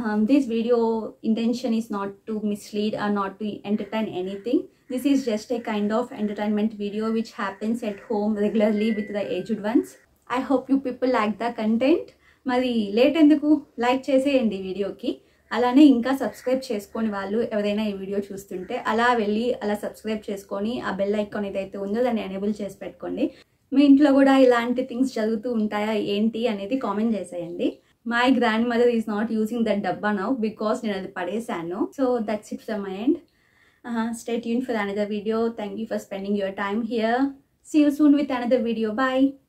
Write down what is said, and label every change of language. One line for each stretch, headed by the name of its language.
English: This video intention is not to mislead or not to entertain anything. This is just a kind of entertainment video which happens at home regularly with the aged ones. I hope you people like the content.
Telugu: మరి late ఎందుకు, like చేసేయండి వీడియోకి. అలానే ఇంకా subscribe చేసుకొని వాళ్ళు ఎవరైనా ఈ వీడియో చూస్తుంటే అలా వెళ్ళి అలా సబ్స్క్రైబ్ చేసుకొని ఆ బెల్ ఐకాన్ ఏదైతే ఉందో దాన్ని ఎనేబుల్ చేసి పెట్టుకోండి. మీ ఇంట్లో కూడా ఇలాంటి థింగ్స్ జరుగుతూ ఉంటాయా ఏంటి అనేది కామెంట్ చేసేయండి.
English: My grandmother is not using that dabba now because
Telugu: నేను అది పడేసాను.
English: So that's it from my end. Stay tuned for another video. Thank you for spending your time here. See you soon with another video. Bye.